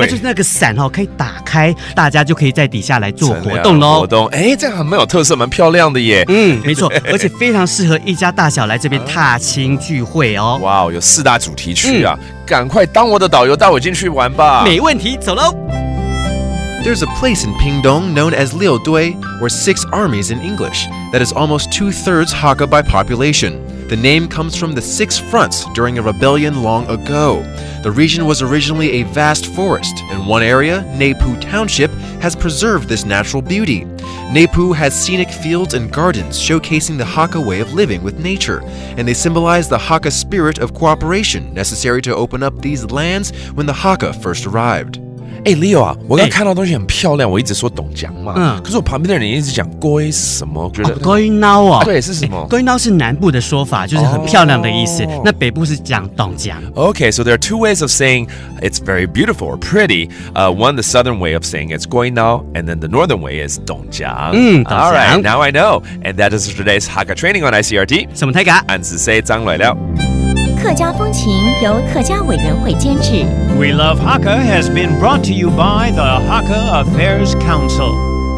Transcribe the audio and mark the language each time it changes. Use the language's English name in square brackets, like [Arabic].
[Chinese] 那就是那个伞可以打开，大家就可以在底下来做活动喽。这样还蛮有特色，蛮漂亮的耶。没错，而且非常适合一家大小来这边踏青聚会哦。哇，有4大主题区啊，赶快当我的导游，带我进去玩吧。没问题，走喽。 [English] There's a place in Pingtung known as Liudui, or 6 armies in English, that is almost 2/3 Hakka by population. The name comes from the 6 fronts during a rebellion long ago. The region was originally a vast forest. In one area, Neipu Township has preserved this natural beauty. Neipu has scenic fields and gardens showcasing the Hakka way of living with nature, and they symbolize the Hakka spirit of cooperation necessary to open up these lands when the Hakka first arrived. [Chinese] Leo 啊，我刚看到东西很漂亮，我一直说董江嘛，可是我旁边的人一直讲龟是什么？觉得龟孬啊，对，是什么？龟孬是南部的说法，就是很漂亮的意思。那北部是讲董江。 [English] Okay, so there are 2 ways of saying it's very beautiful or pretty. One, the southern way of saying it's 龟孬, and then the northern way is 董江。 All right, now I know, and that is today's Hakka training on ICRT. 什么太嘎？俺是谁张来了？ [Chinese] 客家风情由客家委员会监制。 [English] We Love Hakka has been brought to you by the Hakka Affairs Council.